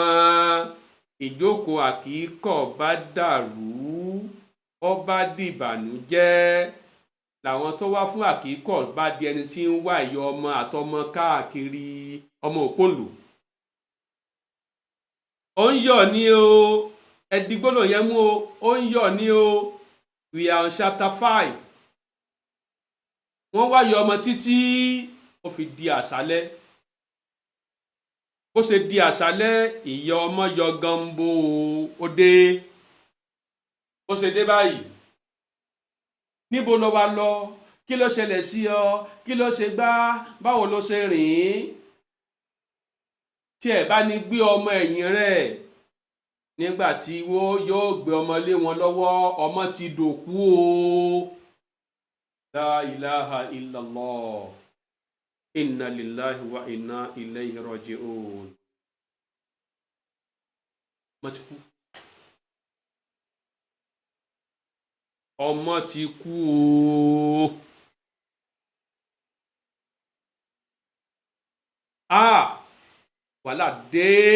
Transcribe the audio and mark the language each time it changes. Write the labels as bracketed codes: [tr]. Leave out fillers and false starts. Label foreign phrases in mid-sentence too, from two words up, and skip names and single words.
[yo] ìjókòó àkíkọ̀ bá dàrú, ó bá dìbànújẹ́. làwọn tó wá fún àkíkọ̀ bá di ẹni tí ń wá ìyá ọmọ àtọmọ káàkiri ọmọ òpónlò. ó ń yọ̀ ní o, ẹ̀dígbólò yẹn mú o, ó ń yọ̀ ní o. [en] We are on chapter 5. [yo] wọ́n wá ìyá ọmọ títí ó fi di àṣálẹ́. bó ṣe di àṣálẹ́, ìyá ọmọ yọ gambo ó dé. bó ṣe dé báyìí, níbo ló wá lọ, kí ló ṣẹlẹ̀ sí ọ, kí ló ṣe gbá, báwo ló ṣe rìn. tí ẹ bá ní gbé ọmọ ẹ̀yìn rẹ̀ nígbà tí wọ́n yóò gbé ọmọ lé wọn lọ́wọ́, ọmọ ti dòkú o. [ar] لا إله إلا الله، إنا لله وإنا إليه راجعون. [yo] ọmọ ti kú. ọmọ ti kú o. wàhálà dé.